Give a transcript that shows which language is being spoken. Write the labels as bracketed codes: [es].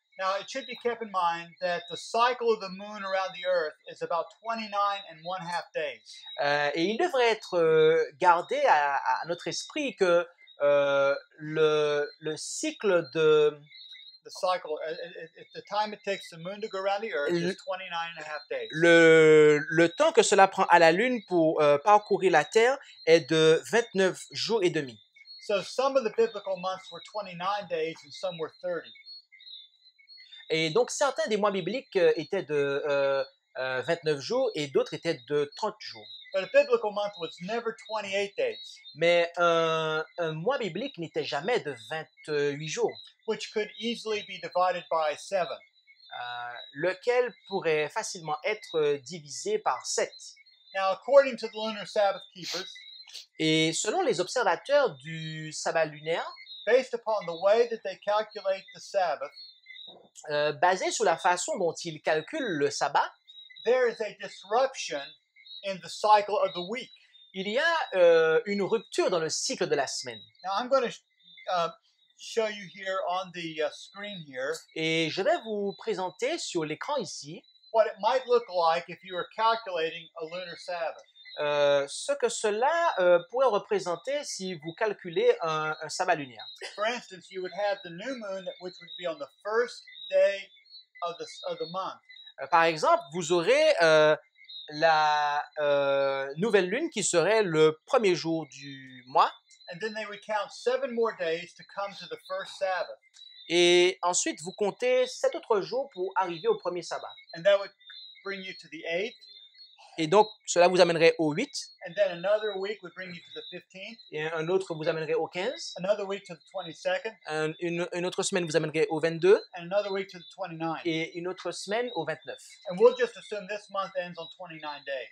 [en] Now, it should be kept in mind that the cycle of the moon around the earth is about 29 and 1/2 days. [fr] Et il devrait être gardé à notre esprit que le cycle de [en] The cycle, the time it takes the moon to go around the earth [fr] Le- [en] is 29.5 days. [fr] le temps que cela prend à la Lune pour parcourir la Terre est de 29 jours et demi. [en] So some of the biblical months were 29 days and some were 30. [fr] Et donc certains des mois bibliques étaient de 29 jours et d'autres étaient de 30 jours. [en] But a biblical month was never 28 days, [fr] Mais un mois biblique n'était jamais de 28 jours, [en] which could easily be divided by 7. [fr] lequel pourrait facilement être divisé par 7. [en] Now, according to the lunar Sabbath keepers, [fr] Et selon les observateurs du sabbat lunaire, [en] based upon the way that they calculate the Sabbath, [fr] basé sur la façon dont ils calculent le sabbat, [en] there is a disruption in the cycle of the week. [fr] il y a une rupture dans le cycle de la semaine. [en] Now, I'm going to show you here on the screen here [fr] Et je vais vous présenter sur l'écran ici [en] what it might look like if you were calculating a lunar Sabbath. [fr] ce que cela pourrait représenter si vous calculez un sabbat lunaire. [en] For instance, you would have the new moon, which would be on the first day of the month. [fr] Par exemple, vous aurez la nouvelle lune qui serait le premier jour du mois. [en] And then they would count 7 more days to come to the first Sabbath. [fr] Et ensuite, vous comptez 7 autres jours pour arriver au premier sabbat. [en] And that would bring you to the 8th. [fr] Et donc, cela vous amènerait au 8. [en] And then another week would bring you to the 15th. [fr] Et un autre vous amènerait au 15. [en] Another week to the 22nd. [fr] Une autre semaine vous amènerait au 22. [en] And another week to the 29th. [fr] Et une autre semaine au 29. [en] And we'll just assume this month ends on 29 days.